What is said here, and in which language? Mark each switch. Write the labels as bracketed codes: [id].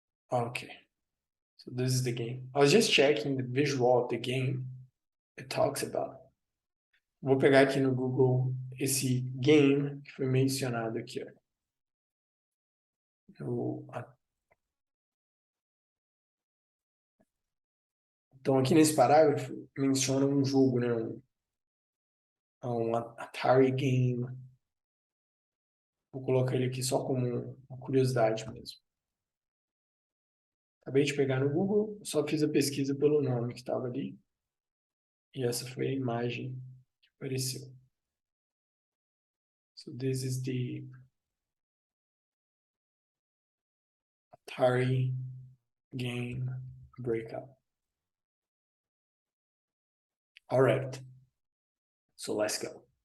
[en] Okay, so this is the game. I was just checking the visual of the game it talks about. [pt] Vou pegar aqui no Google esse game que foi mencionado aqui, ó. Então, aqui nesse parágrafo, menciona um jogo, né? Um Atari game. Vou colocar ele aqui só como uma curiosidade mesmo. Acabei de pegar no Google, só fiz a pesquisa pelo nome que estava ali. E essa foi a imagem que apareceu. [en] So this is the Atari game breakout. All right, so let's go.